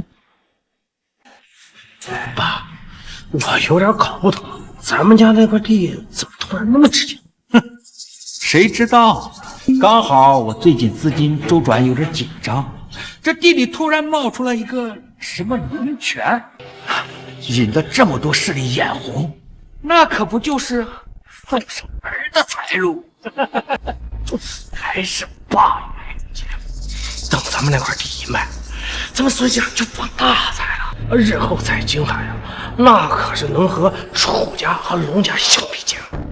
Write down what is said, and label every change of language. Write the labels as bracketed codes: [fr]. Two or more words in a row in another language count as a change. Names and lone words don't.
[zh] 爸，我有點搞不懂，咱們家那塊地怎麼突然那麼值錢？哼，誰知道？剛好我最近資金周轉有點緊張，這地裡突然冒出來一個什麼靈泉，引得這麼多勢力眼紅，那可不就是送上門的財路？還是爸願意接。等咱們那塊地一賣，咱們孫家就發大財了，日後在京海啊，那可是能和楚家和龍家相比肩。